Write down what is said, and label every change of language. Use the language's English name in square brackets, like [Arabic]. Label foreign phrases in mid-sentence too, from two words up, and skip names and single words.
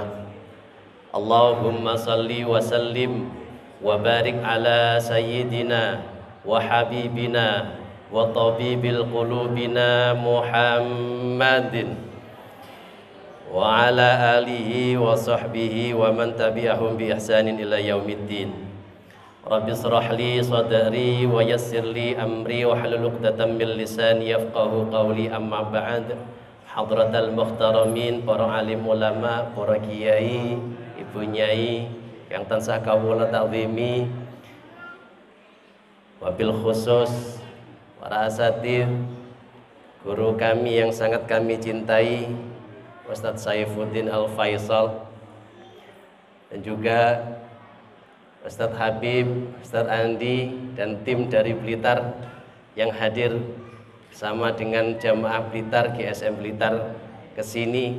[Arabic] اللهم صل وسلم وبارك على سيدنا وحبيبنا وطبيب قلوبنا محمد وعلى آله وصحبه ومن تبعهم بإحسان إلى يوم الدين. رب اشرح لي صدري ويسر لي أمري واحلل عقدة من لساني يفقهوا قولي أما بعد. حضرات المحترمين, [Javanese] para alim ulama, para kiai, ibu nyai yang tansah kawula ta'zimi, [Arabic] وبالخصوص [Indonesian] para asatidz, guru kami yang sangat kami cintai, Ustadz Saifuddin Al-Faisal, dan juga Ustadz Habib, Ustadz Andi, dan tim dari Blitar yang hadir bersama dengan jamaah Blitar, GSM Blitar kesini.